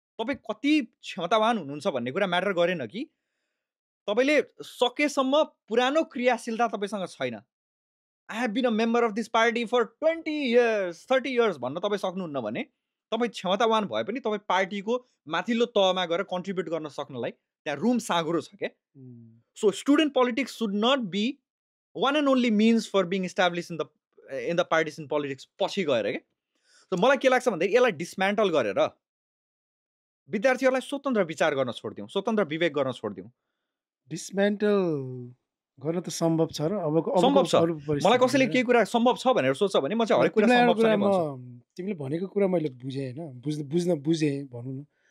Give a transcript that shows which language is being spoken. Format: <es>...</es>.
<ne>तपाईँ कति क्षमतावान हुनुहुन्छ भन्ने कुरा म्याटर गरेन कि तपाईँले सकेसम्म पुरानो क्रियाशीलता तपाईँसँग छैन। I have been a member of this party for 20 years 30 years भन्न तपाईँ सक्नुहुन्न भने तपाईँ क्षमतावान भए पनि तपाईँ पार्टीको माथिल्लो तहमा गएर कन्ट्रिब्युट गर्न सक्नलाई त्यहाँ रुम साँघुरो छ क्या।</ne> <en>so student politics should not be one and only means for being established in the partisan politics</en> <ne>पछि गएर क्या। सो मलाई के लाग्छ भन्दाखेरि यसलाई डिसमेन्टल गरेर विद्यार्थीहरूलाई स्वतन्त्र विचार गर्न छोडिदिउँ, स्वतन्त्र विवेक गर्न छोडिदिउँ। डिसमेन्टल गर्न त सम्भव छ र सम्भव छ। मलाई कसैले केही कुरा सम्भव छ भनेर सोच्छ भने म चाहिँ हरेक कुरा सम्भव छ नै भन्छु। तिमीले भनेको कुरा मैले बुझेँ होइन, बुझेँ भनौँ न।</ne>